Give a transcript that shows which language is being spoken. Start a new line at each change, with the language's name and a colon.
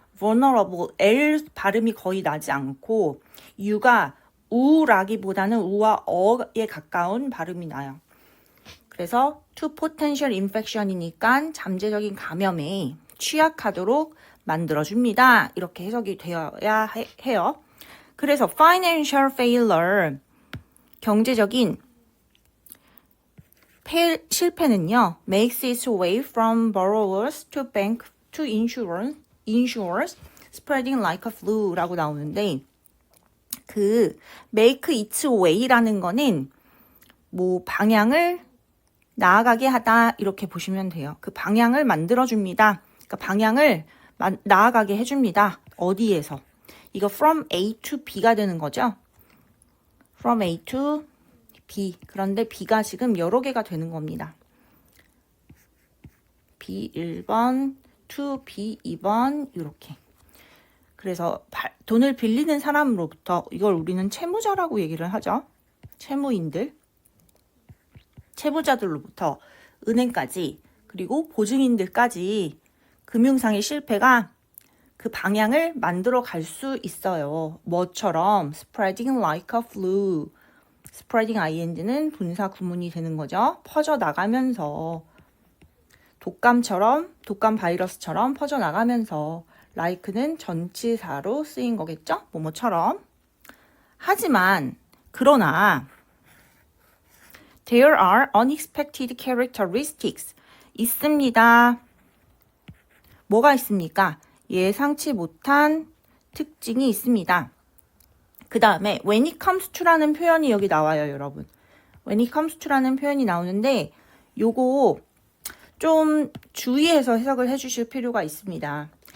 Korean: vulnerable, L 발음이 거의 나지 않고 U가 우라기보다는 우와 어에 가까운 발음이 나요. 그래서
English: to potential infection
Korean: 이니까 잠재적인 감염에 취약하도록 만들어줍니다. 이렇게 해석이 되어야 해요. 그래서
English: financial failure,
Korean: 경제적인 실패는요,
English: makes its way from borrowers to bank to insurers, spreading like a flu
Korean: 라고 나오는데 그
English: make its way
Korean: 라는 거는 뭐 방향을 나아가게 하다 이렇게 보시면 돼요. 그 방향을 만들어줍니다. 그러니까 방향을 나아가게 해줍니다. 어디에서? 이거
English: from A to B
Korean: 가 되는 거죠.
English: from A to B.
Korean: 그런데 B가 지금 여러 개가 되는 겁니다. B 1번,
English: to B
Korean: 2번 이렇게. 그래서 돈을 빌리는 사람으로부터 이걸 우리는 채무자라고 얘기를 하죠. 채무인들. 채무자들로부터 은행까지 그리고 보증인들까지 금융상의 실패가 그 방향을 만들어 갈 수 있어요.
English: 뭐처럼 spreading like a flu.
Korean: spreading ing는 분사 구문이 되는 거죠. 퍼져 나가면서 독감 바이러스처럼 퍼져 나가면서 like는 전치사로 쓰인 거겠죠? 뭐뭐처럼. 하지만 그러나
English: there are unexpected characteristics
Korean: 있습니다. 뭐가 있습니까? 예상치 못한 특징이 있습니다. 그 다음에
English: when it comes to
Korean: 라는 표현이 여기 나와요, 여러분. when it comes to라는 표현이 나오는데 요거 좀 주의해서 해석을 해주실 필요가 있습니다.